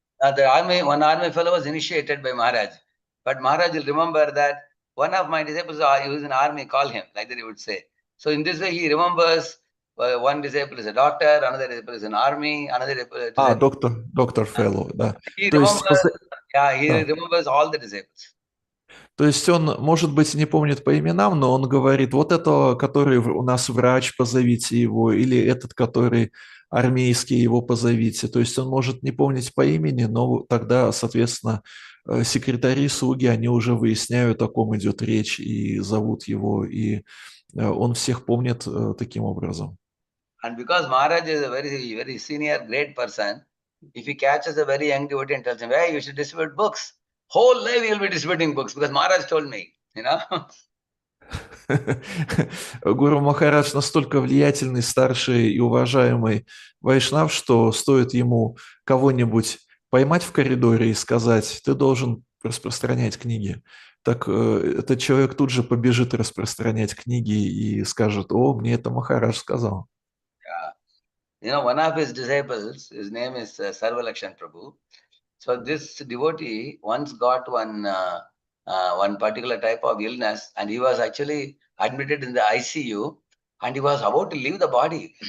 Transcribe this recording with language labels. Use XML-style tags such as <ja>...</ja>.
<en>One army fellow was initiated by Maharaj. But Maharaj will remember that one of my disciples he was in army, call him, like that he would say. So in this way, he remembers one disciple is a doctor, another disciple is an army, another disciple.</en> <ru>Доктор</ru> <en>Fellow,</en> <ru>да.</ru> <en>He</en> <ru>То есть,</ru> <en>remembers, yeah, he</en> <ru>да.</ru> <en>remembers all the disciples.</en> <ru>То есть он, может быть, не помнит по именам, но он говорит: вот этого, который у нас врач, позовите его, или этот, который армейский, его позовите. То есть он может не помнить по имени, но тогда, соответственно, секретари, слуги, они уже выясняют, о ком идет речь, и зовут его, и он всех помнит таким образом.</ru> <en>And because Maharaj is a very, very senior, great person, if he catches a very young devotee and tells him, hey, you should distribute books, whole life he will be distributing books because Maharaj told me, you know.</en> <ru>Гуру Махарадж настолько влиятельный, старший и уважаемый вайшнав, что стоит ему кого-нибудь поймать в коридоре и сказать: ты должен распространять книги, так этот человек тут же побежит распространять книги и скажет: о, мне это Махарадж сказал.</ru> <en>Yeah. You know, one of his disciples, his name is Sarvalakshan Prabhu. So this devotee once got one particular type of illness, and he was actually admitted in the ICU, and he was about to leave the body.</en>